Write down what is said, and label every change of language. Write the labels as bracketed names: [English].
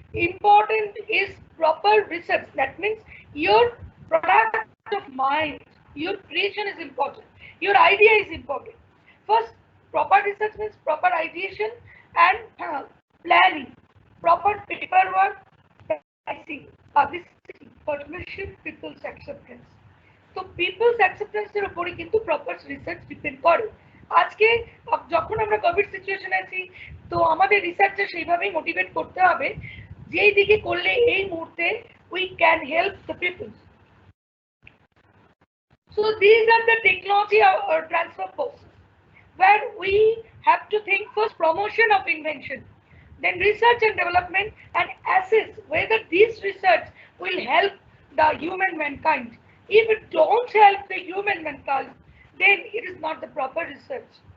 [English] Important is proper research. That means your product of mind, your creation is important, your idea is important. First, proper research means proper ideation and planning, proper paperwork, pricing, publicity, partnership, people's acceptance. [Bangla] তো people's অ্যাকসেপ্টেন্সের উপরে কিন্তু proper research depend করে। আজকে যখন আমরা Covid situation আছি, তো আমাদের রিসার্চে সেইভাবেই মোটিভেট করতে হবে যেই দিকে করলে এই মুহূর্তে [English] We can help the peoples. So these are the technology transfer process where we have to think first promotion of invention, then research and development, and assess whether this research will help the human mankind. If it don't help the human mankind, then it is not the proper research.